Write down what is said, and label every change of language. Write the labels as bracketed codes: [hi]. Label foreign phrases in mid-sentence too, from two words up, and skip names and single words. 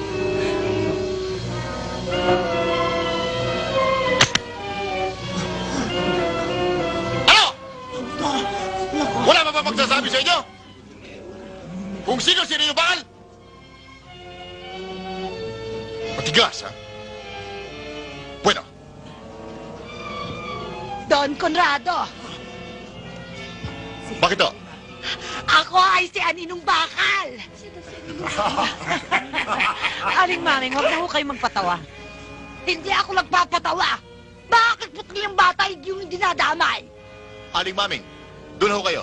[tl] Ano? Wala ba ba magsasabi sa inyo? Kung sino si Aninong Bakal? Matigas, ha? Bueno. Don Conrado! Bakit to? Ako ay si Aninong Bakal! Aling Maming, huwag na ho kayo magpatawa. Hindi ako nagpapatawa! Bakit putli ang bata yung dinadamay? Aling Maming, doon ho kayo.